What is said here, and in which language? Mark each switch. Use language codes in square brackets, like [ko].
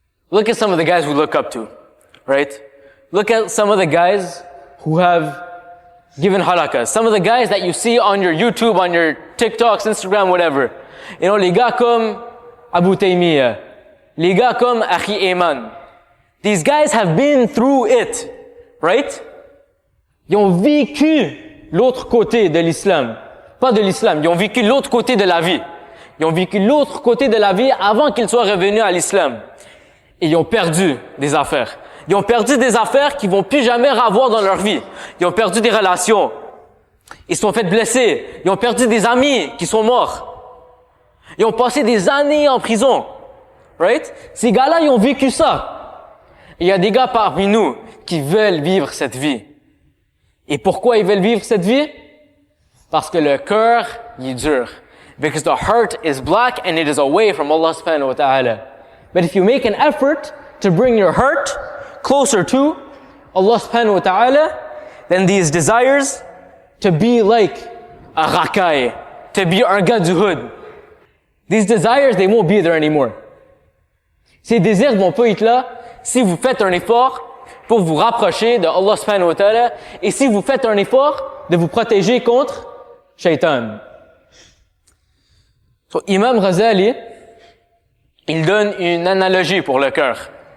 [en] Look at some of the guys we look up to, right? Look at some of the guys who have given halaqas. Some of the guys that you see on your YouTube, on your TikToks, Instagram, whatever. You know, [fr] les gars comme Abu Taymiyyah, les gars comme Akhi Ayman. [en] These guys have been through it, right? [fr] Ils ont vécu l'autre côté de l'islam. Pas de l'islam, ils ont vécu l'autre côté de la vie. Ils ont vécu l'autre côté de la vie avant qu'ils soient revenus à l'islam. Et ils ont perdu des affaires. Ils ont perdu des affaires qu'ils vont plus jamais avoir dans leur vie. Ils ont perdu des relations. Ils se sont fait blesser. Ils ont perdu des amis qui sont morts. Ils ont passé des années en prison. Right? Ces gars-là, ils ont vécu ça. Et il y a des gars parmi nous qui veulent vivre cette vie. Et pourquoi ils veulent vivre cette vie? Parce que le cœur, il est dur. [en] Because the heart is black and it is away from Allah subhanahu wa ta'ala. But if you make an effort to bring your heart closer to Allah subhanahu wa ta'ala, then these desires to be like a rakai, to be [fr] un gars du hood, [en] these desires, they won't be there anymore. [fr] Ces désirs vont pas être là si vous faites un effort pour vous rapprocher de Allah subhanahu wa ta'ala et si vous faites un effort de vous protéger contre Shaitan. So, Imam Ghazali, il donne une analogie pour le cœur.